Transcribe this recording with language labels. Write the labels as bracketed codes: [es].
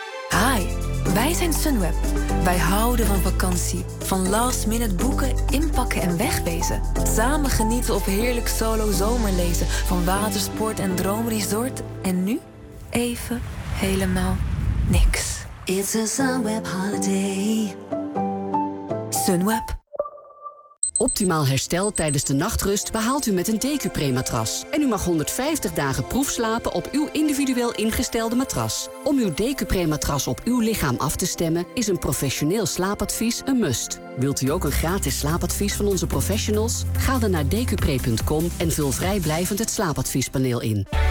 [nl] Hi, wij zijn Sunweb. Wij houden van vakantie, van last minute boeken, inpakken en wegwezen. Samen genieten op heerlijk solo zomerlezen van watersport en droomresort. En nu even helemaal niks. [en] It's a Sunweb holiday. Sunweb. [nl] optimaal herstel tijdens de nachtrust behaalt u met een DQ-prematras. En u mag 150 dagen proefslapen op uw individueel ingestelde matras. Om uw DQ-prematras op uw lichaam af te stemmen is een professioneel slaapadvies een must. Wilt u ook een gratis slaapadvies van onze professionals? Ga dan naar dqpre.com en vul vrijblijvend het slaapadviespaneel in.